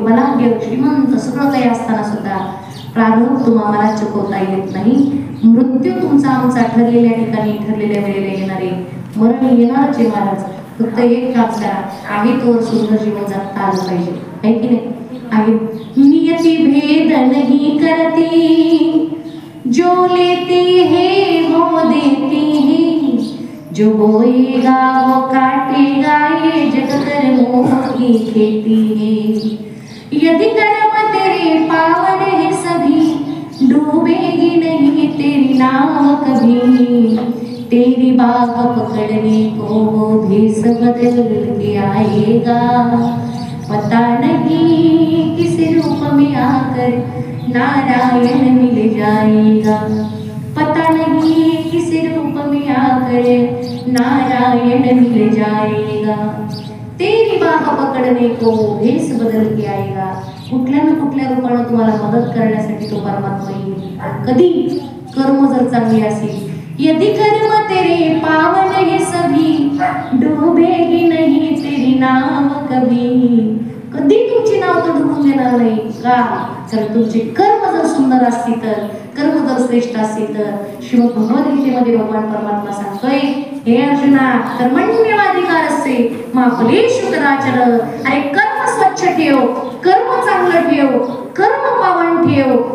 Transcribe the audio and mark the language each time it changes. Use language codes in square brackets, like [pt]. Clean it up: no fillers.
[mr] मला श्रीमंत सगळं काही असताना सुद्धा प्रारब्ध तुम्हाला चुकवता येत नाही. मृत्यू तुमचा आमचा ठरलेल्या ठिकाणी ठरलेल्या वेळेला येणारे, मरण येणारच आहे महाराज. फक्त एक काम करा, आहे तोवर सुंदर जीवन जगता आलं पाहिजे, आहे की नाही? आहे. [hi] नियती भेद नहीं करती, जो लेती है वो देती है, जो बोएगा वो काटेगा, ये जग कर्मों की खेती है. यदि कर्म तेरे पावन है सभी, डूबेगी नहीं तेरी नाव कभी. तेरी बाह पकड़ने को वो भेष बदल के आएगा, पता नहीं किस रूप में आकर नारायण मिल जाएगा. पता नहीं किस रूप में आकर नारायण मिल जाएगा. तेरी बाह पकडणे को भेष बदल के आएगा. [mr] कुठल्या ना कुठल्या रूपाने तुम्हाला मदत करण्यासाठी तो परमात्मा येईल. कधी? कर्म जर चांगली असेल. [hi] यदि कर्म तेरे पावन है सभी, डूबेगी नहीं तेरी नाव कभी. [mr] कधी तुमची नाव तर डुबून देणार नाही का? तर तुमचे कर्म जर सुंदर असतील तर, कर्म जर श्रेष्ठ असतील तर. श्रीमद भगवद्गीतेमध्ये भगवान परमात्मा सांगतोय, हे अर्जुना, [sa] कर्मण्येवाधिकारस्ते मा फलेषु कदाचन. [mr] अरे कर्म स्वच्छ ठेव, कर्म चांगलं ठेव, कर्म पावन ठेव.